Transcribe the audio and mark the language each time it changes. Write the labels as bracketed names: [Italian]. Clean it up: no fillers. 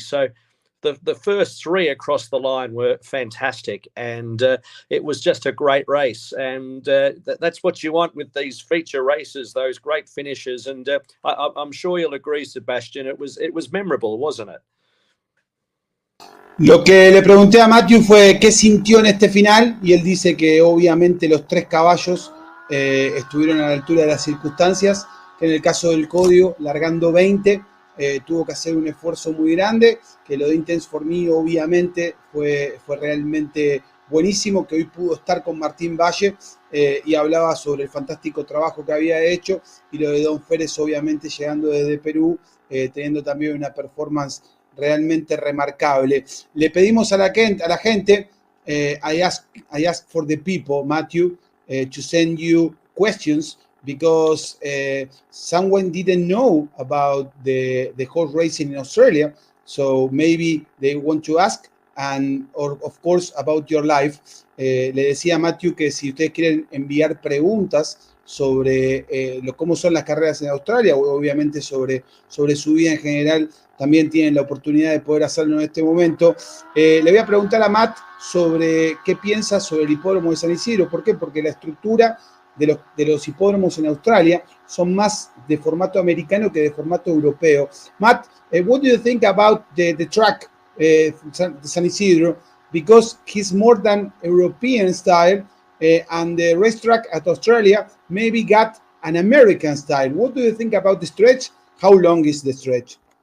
[English] So the first 3 across the line were fantastic, and it was just a great race. And that's what you want with these feature races, those great finishes. And I'm sure you'll agree, Sebastian, it was memorable, wasn't it? [Spanish] Lo que le pregunté a Matthew fue qué sintió en este final, y él dice que obviamente los 3 caballos estuvieron a la altura de las circunstancias, que en el caso del Código, largando 20, tuvo que hacer un esfuerzo muy grande, que lo de Intense for Me obviamente fue realmente buenísimo, que hoy pudo estar con Martín Valle y hablaba sobre el fantástico trabajo que había hecho, y lo de Don Ferres obviamente llegando desde Perú, teniendo también una performance realmente remarcable. Le pedimos a la gente, [English] I ask for the people, Matthew, to send you questions, because someone didn't know about the horse racing in Australia, so maybe they want to ask, or of course about your life. [Spanish] Le decía a Matthew que si ustedes quieren enviar preguntas sobre cómo son las carreras en Australia, o obviamente sobre su vida en general, también tienen la oportunidad de poder hacerlo en este momento. Le voy a preguntar a Matt sobre qué piensa sobre el hipódromo de San Isidro. ¿Por qué? Porque la estructura de los hipódromos en Australia son más de formato americano que de formato europeo. [English] Matt, what do you think about the track, San Isidro? Because he's more than European style, and the racetrack at Australia maybe got an American style. What do you think about the stretch? How long is the stretch?